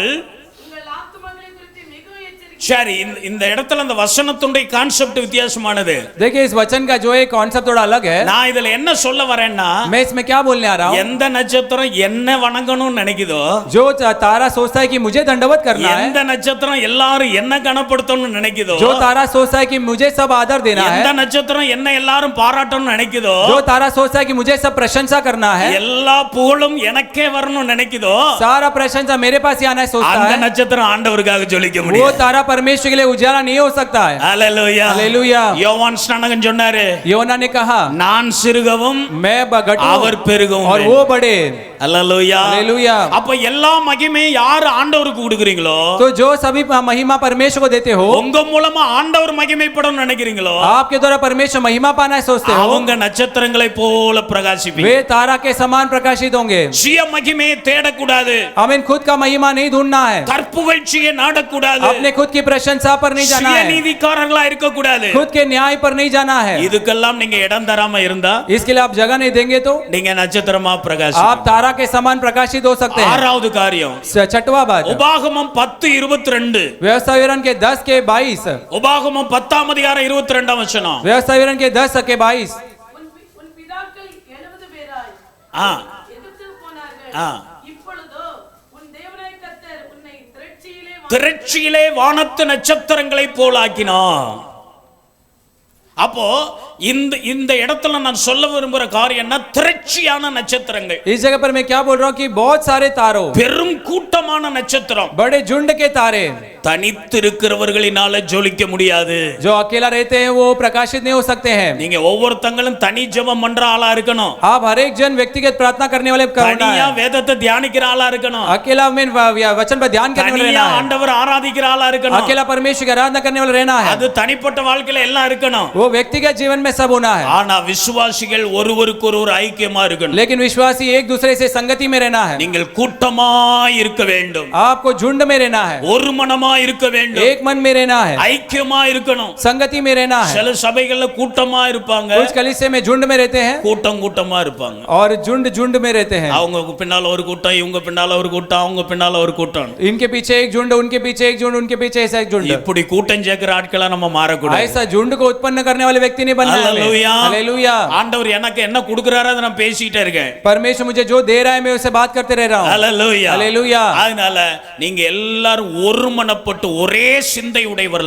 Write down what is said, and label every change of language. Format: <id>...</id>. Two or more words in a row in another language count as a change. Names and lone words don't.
<ta>உங்கள் ஆத்துமங்களை குறித்து மிகவும் எச்சரிக்கை. சரி, இந்த இடத்துல அந்த வசனத்துடைய கான்செப்ட் வித்தியாசமானது.</ta> <hi>देखिए इस वचन का जो एक कॉन्सेप्ट थोड़ा अलग है।</hi> <ta>நான் இதுல என்ன சொல்ல வரேன்னா,</ta> <hi>मैं इसमें क्या बोलने आ रहा हूँ,</hi> <ta>எந்த நட்சத்திரம் என்ன வணங்கணும்னு நினைக்குதோ,</ta> <hi>जो तारा सोचता है कि मुझे दंडवत करना है,</hi> <ta>எந்த நட்சத்திரம் எல்லாரும் என்ன கனப்படுத்தணும்னு நினைக்குதோ,</ta> <hi>जो तारा सोचता है कि मुझे सब आदर देना</hi> <ta>எந்த</ta> <hi>है,</hi> <ta>நட்சத்திரம் என்ன எல்லாரும் பாராட்டணும்னு நினைக்குதோ,</ta> <hi>जो तारा सोचता है कि मुझे सब प्रशंसा करना है,</hi> <ta>எல்லா புகழும் எனக்கே வரணும்னு நினைக்குதோ,</ta> <hi>सारा प्रशंसा मेरे पास ही आना है सोचता</hi> <ta>அந்த</ta> <hi>है,</hi> <ta>நட்சத்திரம் ஆண்டவருக்காக ஜொலிக்க</ta> <hi>वो</hi> <ta>முடியும்.</ta> <hi>तारा परमेश्वर के लिए उजाला नहीं हो सकता है।</hi> <ta>ஹalleluya</ta> <hi>हालेलुया।</hi> <ta>யோவான் ஸ்நானகன் சொன்னாரு,</ta> <hi>योना ने कहा</hi> <ta>நான் சிறுகவும்</ta> <hi>मैं घटूं</hi> <ta>அவர் பெருகவும்.</ta> <hi>और वो बढ़े।</hi> <ta>ஹalleluya</ta> <hi>हालेलुया।</hi> <ta>அப்ப எல்லா மகிமையும் யார் ஆண்டவருக்கு கொடுக்குறீங்களோ,</ta> <hi>तो जो सभी महिमा परमेश्वर को देते हो,</hi> <ta>உங்க மூலமா ஆண்டவர் மகிமைப்படணும்னு நினைக்கிறீங்களோ,</ta> <hi>आपके द्वारा परमेश्वर महिमा पाना है सोचते हो,</hi> <ta>அவங்க நட்சத்திரங்களை போல பிரகாசிப்பீங்க.</ta> <hi>वे तारा के समान प्रकाशित होंगे।</hi> <ta>சுய மகிமையை தேடக்கூடாது,</ta> <hi>हमें खुद का महिमा नहीं ढूंढना है,</hi> <ta>கற்புகழ்ச்சியை நாடக்கூடாது,</ta> <hi>अपने खुद की प्रशंसा पर नहीं जाना है,</hi> <ta>சுயநீதிக்காரர்களா இருக்க கூடாது.</ta> <hi>खुद के न्याय पर नहीं जाना है।</hi> <ta>இதுக்கெல்லாம் நீங்க இடம் தராம இருந்தா</ta> <hi>इसके लिए आप जगह नहीं देंगे तो</hi> <ta>நீங்க நட்சத்திரமா பிரகாசி.</ta> <hi>आप तारा के समान प्रकाशित हो सकते हैं।</hi> <ta>ஆறாவது காரியம்,</ta> <hi>छठवा बात,</hi> <ta>உபாகமம் 10:22</ta> <hi>व्यवस्था विवरण के 10:22,</hi> <ta>உபாகமம் 10:22</ta> <hi>व्यवस्था विवरण के 10:22,</hi> <ta>உன் பிதாக்கள் 70 பேராய் ஆ எகிப்துக்கு போனார்கள். ஆ. இப்பொழுதோ உன் தேவனாகிய கர்த்தர் உன்னை திரட்சியிலே திரட்சியிலே வானத்து நட்சத்திரங்களை போலாக்கினார். அப்போ இந்த இடத்துல நான் சொல்ல விரும்புற காரியம் என்ன, திரட்சியான நட்சத்திரங்கள்.</ta> <hi>इस जगह पर मैं क्या बोल रहा हूँ कि बहुत सारे तारों,</hi> <ta>பெரும் கூட்டமான நட்சத்திரம்,</ta> <hi>बड़े झुंड के तारे,</hi> <ta>தனித்திருக்கிறவர்களினால ஜொலிக்க முடியாது.</ta> <hi>जो अकेला रहते हैं वो प्रकाशित नहीं हो सकते हैं.</hi> <ta>நீங்க ஒவ்வொருத்தங்களும் தனி ஜெபம் பண்ற ஆளா இருக்கணும்.</ta> <hi>आप हर एक जन व्यक्तिगत प्रार्थना करने वाले</hi> <ta>தனியா வேதத்தை தியானிக்கிற ஆளா இருக்கணும்.</ta> <hi>अकेला में वचन पर ध्यान करने वाले रहना है.</hi> <ta>ஆண்டவர் ஆராதிக்கிற ஆளா இருக்கணும்.</ta> <hi>अकेला परमेश्वर की आराधना करने वाले रहना है.</hi> <ta>அது தனிப்பட்ட வாழ்க்கையில எல்லாம் இருக்கணும்.</ta> <hi>वो व्यक्तिगत जीवन में सब होना है.</hi> <ta>ஆனா விசுவாசிகள் ஒருவருக்கொருவர் ஐக்கியமா இருக்கணும்.</ta> <hi>लेकिन विश्वासी एक दूसरे से संगति में रहना है.</hi> <ta>நீங்கள் கூட்டமாய் இருக்க வேண்டும்.</ta> <hi>आपको झुंड में रहना है.</hi> <ta>ஒரு மனமாய் இருக்க வேண்டும்.</ta> <hi>एक मन में रहना है.</hi> <ta>ஐக்கியமா இருக்கணும்.</ta> <hi>संगति में रहना है.</hi> <ta>சில சபைகள்ல கூட்டமா இருப்பாங்க.</ta> <hi>कुछ कलीसिया में झुंड में रहते हैं.</hi> <ta>கூட்டமா இருப்பாங்க.</ta> <hi>और झुंड में रहते हैं.</hi> <ta>அவங்க பின்னால ஒரு கூட்டம், இவங்க பின்னால ஒரு கூட்டம், அவங்க பின்னால ஒரு கூட்டம்.</ta> <hi>इनके पीछे एक झुंड, उनके पीछे एक झुंड, उनके पीछे ऐसा एक झुंड.</hi> <ta>இப்படி கூட்டம் சேர்க்கிற ஆட்களா நம்ம மாறக்கூடாது.</ta> <hi>ऐसा झुंड को उत्पन्न करने वाले व्यक्ति नहीं बनना है. हालेलुया. हालेलुया.</hi> <ta>ஆண்டவர் எனக்கு என்ன கொடுக்கறாரோ அதை நான் பேசிட்டே இருக்கேன்.</ta> <hi>परमेश्वर मुझे जो दे रहा है मैं उससे बात करते रह रहा हूं. हालेलुया. हालेलुया.</hi> <ta>அதனால நீங்க எல்லாரும் ஒருமனப்பட்டு ஒரே சிந்தை உடையவர்களா,</ta>